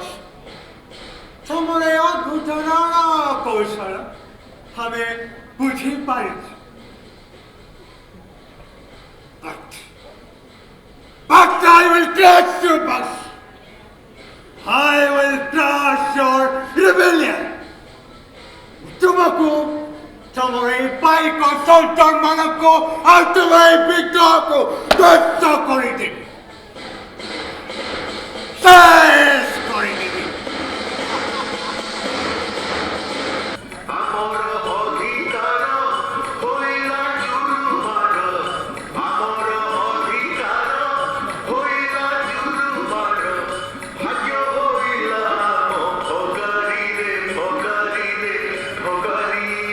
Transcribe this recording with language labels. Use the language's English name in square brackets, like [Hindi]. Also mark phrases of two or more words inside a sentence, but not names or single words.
[Odia] ତୁମର ଏ ଅଦ୍ଭୁତ ରଣକୌଶଳ ଆମେ ବୁଝିପାରିଛୁ। [English] But I will crush you, boss. I will crush your rebellion. [Odia] ତୁମକୁ ତୁମର ଏହି ପାଇକ ସନ୍ତାନମାନଙ୍କୁ ଆଉ ତୁମର ଏହି ବିଦ୍ରୋହକୁ ଧ୍ୱଂସ କରିଦେବି। [Bangla] শেষ করে দেবে। [Odia] ଆମର ଅଧିକାର ହୋଇଲା ଜୁଲୁମାର, ଆମର ଅଧିକାର ହୋଇଲା ଜୁଲୁମାର, ଭାଗ୍ୟ ହୋଇଲା ଆମ ଭଗାରୀରେ ଭଗାରୀରେ ଭଗାରୀ।